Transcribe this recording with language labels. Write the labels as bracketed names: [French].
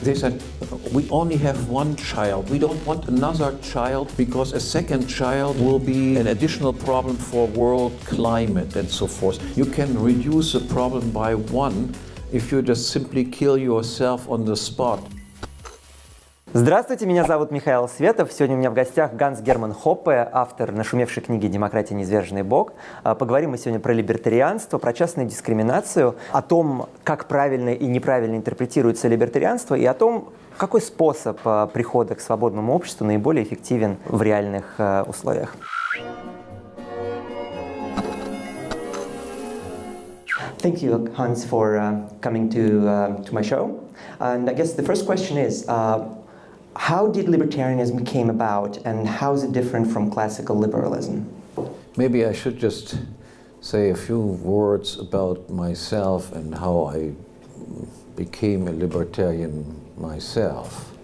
[English] They said, we only have one child. We don't want another child because a second child will be an additional problem for world climate and so forth. You can reduce the problem by one if you just simply kill yourself on the spot. [Russian] Здравствуйте, меня зовут Михаил Светов. Сегодня у меня в гостях Ганс-Герман Hoppe, автор нашумевшей книги «Демократия. Низверженный Бог». Поговорим мы сегодня про либертарианство, про частную дискриминацию, о том, как правильно и неправильно интерпретируется либертарианство, и о том, какой способ прихода к свободному обществу наиболее эффективен в реальных условиях. [English] Thank you, Hans, for coming to my show. And I guess the first question is, how did libertarianism came about, and how is it different from classical liberalism? Maybe I should just say a few words about myself and how I became a libertarian myself.